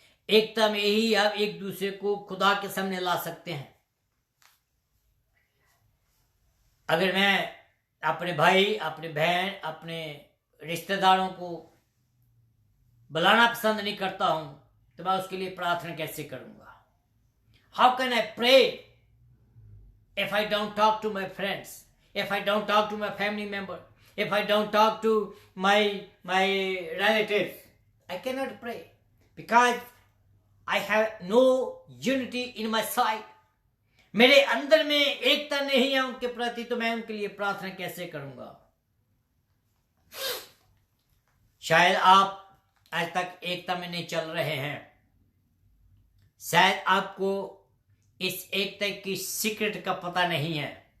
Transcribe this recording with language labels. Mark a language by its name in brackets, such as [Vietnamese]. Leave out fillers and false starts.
[Hindi] एकता में ही हम एक दूसरे को खुदा के सामने ला सकते हैं। अगर मैं अपने भाई, अपने बहन, अपने रिश्तेदारों को बुलाना पसंद नहीं करता हूं तो मैं उसके लिए प्रार्थना कैसे करूंगा? [English] How can I pray if I don't talk to my friends, if I don't talk to my family member, if I don't talk to my relatives? I cannot pray because I have no unity in my side. [Hindi] मेरे अंदर में एकता नहीं है उनके प्रति, तो मैं उनके लिए प्रार्थना कैसे करूंगा? शायद आप आज तक एकता में नहीं चल रहे हैं। शायद आपको इस एकता की सीक्रेट का पता नहीं है।